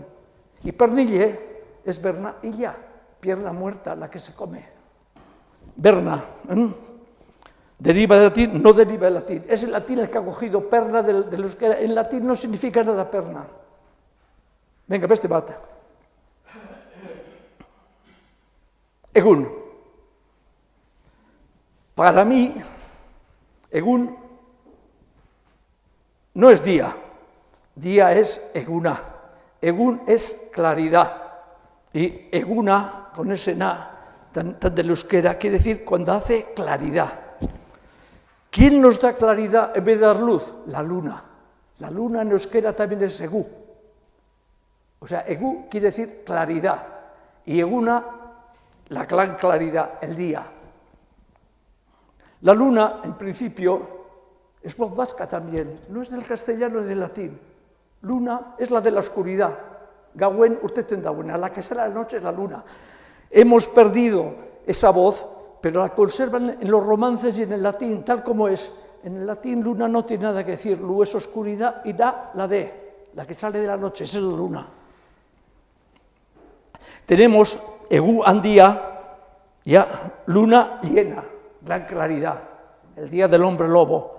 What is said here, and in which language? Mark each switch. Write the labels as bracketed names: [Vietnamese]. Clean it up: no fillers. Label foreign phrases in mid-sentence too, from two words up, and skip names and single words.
[Spanish] Y pernille es berna y ya, pierna muerta, la que se come. Berna, deriva del latín, no deriva del latín. Es el latín el que ha cogido perna del euskera. En latín no significa nada perna. Venga, [Basque] beste bat. Egun. [Spanish] Para mí, egun no es día, día es eguna, egun es claridad, y eguna, con ese na, tan del euskera, quiere decir cuando hace claridad. ¿Quién nos da claridad en vez de dar luz? La luna. La luna en euskera también es egu. O sea, egu quiere decir claridad, y eguna, la gran claridad, el día. La luna, en principio, es voz vasca también, no es del castellano, es del latín. Luna es la de la oscuridad. [Basque] Gauen urteten dauen, [Spanish] a la que sale la noche es la luna. Hemos perdido esa voz, pero la conservan en los romances y en el latín, tal como es. En el latín luna no tiene nada que decir, lu es oscuridad y da la de, la que sale de la noche, esa es la luna. Tenemos [Basque] egu andía, [Spanish] ya, luna llena, gran claridad, el día del hombre lobo.